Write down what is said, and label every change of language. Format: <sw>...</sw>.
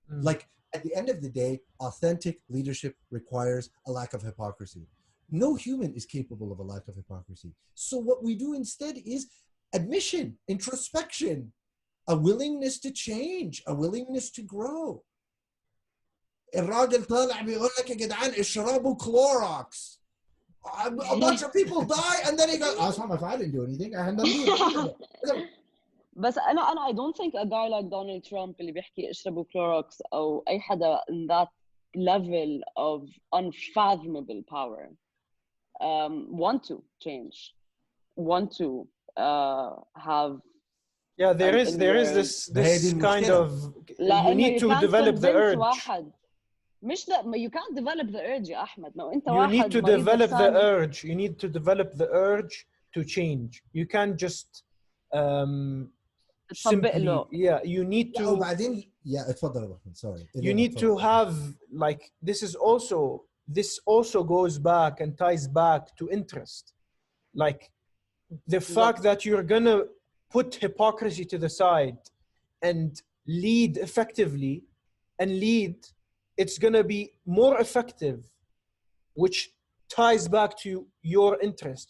<en>Like, at the end of the day, authentic leadership requires a lack of hypocrisy. No human is capable of a lack of hypocrisy. So what we do instead is admission, introspection, a willingness to change, a willingness to grow.</en> <ar>الراجل طالع بيقول لك يا جدعان اشربوا Clorox.</ar> <en>A bunch of people die and then he goes, oh, it's not my fault, I didn't do anything. I had nothing to do.</en> <ar>بس أنا</ar> <en>I don't think a guy like Donald Trump</en> <ar>اللي بيحكي اشربوا Clorox أو أي حدا</ar> <en>in that level of unfathomable power want to change, want to have. Yeah, there is this kind of, you need to develop the urge.</en> <ar>واحد. مش</ar> <en>that you can't develop the urge يا أحمد. No,</en> <ar>أنت</ar> <en>you</en> <ar>واحد</ar> <en>need to develop the urge. You need to develop the urge to change. You can't just simply, you need to.</en> <ar>وبعدين اتفضل يا أحمد.</ar> <en>Sorry. You need to have, like, this is also this also goes back and ties back to interest. Like the fact that you're gonna put hypocrisy to the side and lead effectively and lead, it's gonna be more effective, which ties back to your interest.</en>